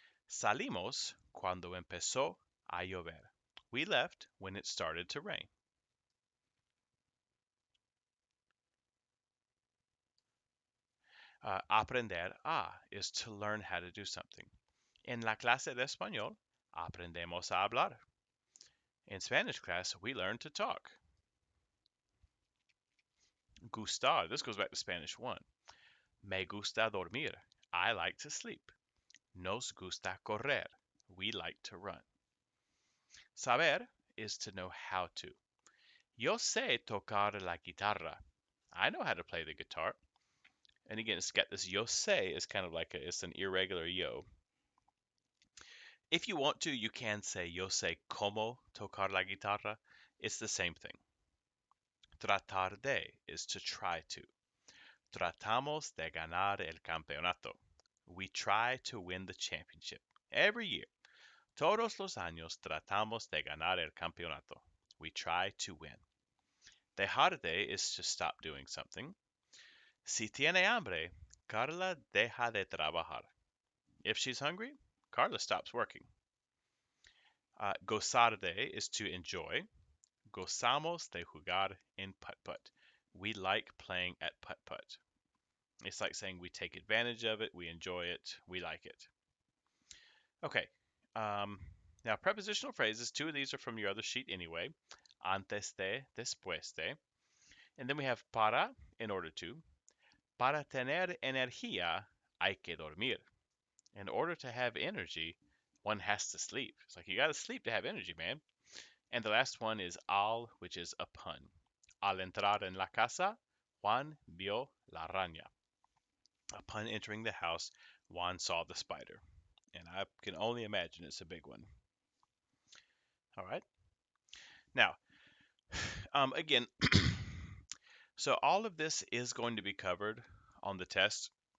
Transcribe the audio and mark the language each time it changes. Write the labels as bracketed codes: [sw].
[es] Salimos cuando empezó a llover. [en] We left when it started to rain. [es] Aprender a [en] is to learn how to do something. [es] En la clase de español, aprendemos a hablar. [en] In Spanish class, we learn to talk. Gustar, this goes back to Spanish 1. [es] Me gusta dormir. [en] I like to sleep. [es] Nos gusta correr. [en] We like to run. Saber is to know how to. [es] Yo sé tocar la guitarra. [en] I know how to play the guitar. And again, it's got this [es] yo sé [en] is kind of like it's an irregular yo. If you want to, you can say [es] yo sé cómo tocar la guitarra. [en] It's the same thing. [es] Tratar de [en] is to try to. [es] Tratamos de ganar el campeonato. [en] We try to win the championship. Every year. [es] Todos los años tratamos de ganar el campeonato. [en] We try to win. [es] Dejar de [en] is to stop doing something. [es] Si tiene hambre, Carla deja de trabajar. [en] If she's hungry, Carla stops working. [es] Gozar de [en] is to enjoy. [es] Gozamos de jugar en putt-putt. [en] We like playing at putt-putt. It's like saying we take advantage of it, we enjoy it, we like it. Okay. Now, prepositional phrases, two of these are from your other sheet anyway. [es] Antes de, después de. [en] And then we have para, in order to. [es] Para tener energía, hay que dormir. [en] In order to have energy, one has to sleep. It's like you got to sleep to have energy, man. And the last one is al, which is upon. [es] Al entrar en la casa, Juan vio la araña. [en] Upon entering the house, Juan saw the spider. And I can only imagine it's a big one. All right. Now, again, so all of this is going to be covered on the test.